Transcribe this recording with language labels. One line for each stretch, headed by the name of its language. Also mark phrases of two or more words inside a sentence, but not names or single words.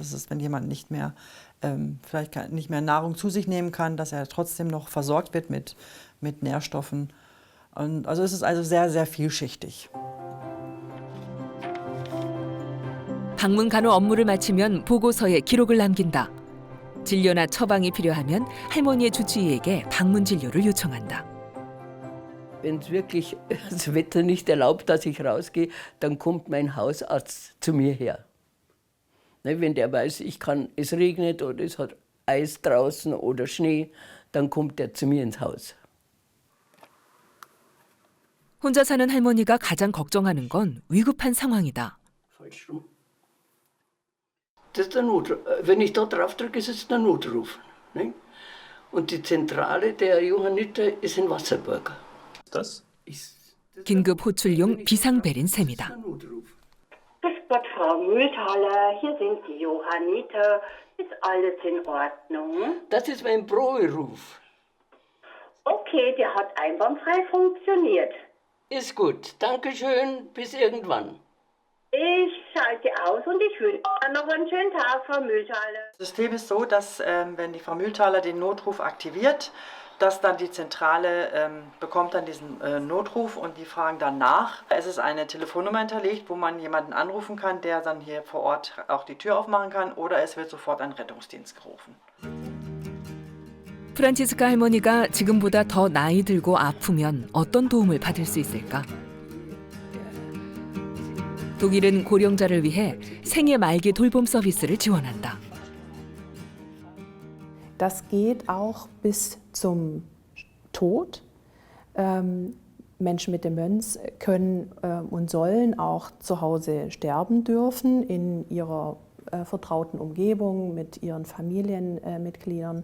German: Das ist, wenn jemand nicht mehr, vielleicht nicht mehr Nahrung zu sich nehmen kann, dass er trotzdem noch versorgt wird mit Nährstoffen. Und also es ist also sehr, sehr vielschichtig.
Korean: 방문 간호 업무를 마치면 보고서에 기록을 남긴다. 진료나 처방이 필요하면 할머니의 주치의에게 방문 진료를 요청한다.
German: wenn es wirklich das Wetter nicht erlaubt, dass ich rausgehe, dann kommt mein Hausarzt zu mir her. Ne, wenn der weiß, es regnet oder es hat Eis draußen oder Schnee, dann kommt der zu mir ins Haus.
Korean: 혼자 사는 할머니가 가장 걱정하는 건 위급한 상황이다.
German: Das ist der Notruf. Wenn ich da drauf drücke, ist es der Notruf. Ne? Und die Zentrale der Johanniter ist in Wasserburg. Das?
Korean: 긴급 호출용 비상벨인 셈이다.
German: Grüß Gott, Frau Mühlthaler, hier sind die Johanniter. Ist alles in Ordnung? Das ist mein Proberuf. Okay, der hat einwandfrei funktioniert. Ist gut, danke schön, bis irgendwann. Ich schalte aus und ich wünsche Ihnen noch einen schönen Tag, Frau Mühlthaler. Das System ist so, dass wenn die Frau Mühlthaler den Notruf aktiviert, dass dann die Zentrale bekommt dann diesen Notruf und die fragen dann nach. Es ist eine Telefonnummer hinterlegt, wo man jemanden anrufen kann, der dann hier vor Ort auch die Tür aufmachen kann, oder es wird sofort ein Rettungsdienst gerufen.
Korean: 프란치스카 할머니가 지금보다 더 나이 들고 아프면 어떤 도움을 받을 수 있을까? 독일은 고령자를 위해 생애 말기 돌봄 서비스를 지원한다.
German: Das geht auch bis zum Tod. Menschen mit Demenz können und sollen auch zu Hause sterben dürfen in ihrer vertrauten Umgebung, mit ihren Familienmitgliedern.